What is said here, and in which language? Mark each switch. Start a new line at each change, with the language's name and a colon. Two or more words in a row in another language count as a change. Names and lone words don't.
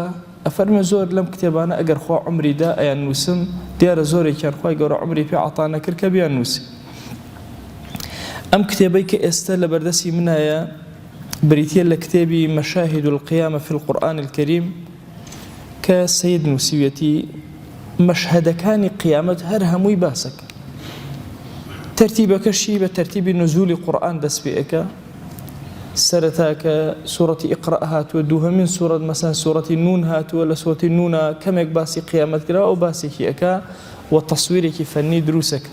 Central Kurdish: ئەفەرمێ زۆر لەم کتێبانە ئەگەر خوا عومریدا ئەیان نووسم، دیارە زۆرێکیان خوای گەورە عومری پێ عەتا نەکرد کە بیان نووسم. ئەم کتێبەی کە ئێستا لە بەردەستی منایە بریتیە لە کتێبی مەشاهد القيامة في القرآن الكريم کە سەید نووسیوێتی مەشهەدەکانی قیامەت هەر هەمووی باسەکە. تەرتیبەکەشی بە تەرتیبی نزولی قورئان دەست پێ ئەکا. سەرەتاکە سوورەتی ئیقرا هاتووە، دووهەمین سوورەت مەسەن سوورەتی نون هاتووە، لە سوورەتی نونە کەمێک باسی قیامەت کراوە و باسێکی ئەکا و تەسویرێکی فەنی دروستەکە.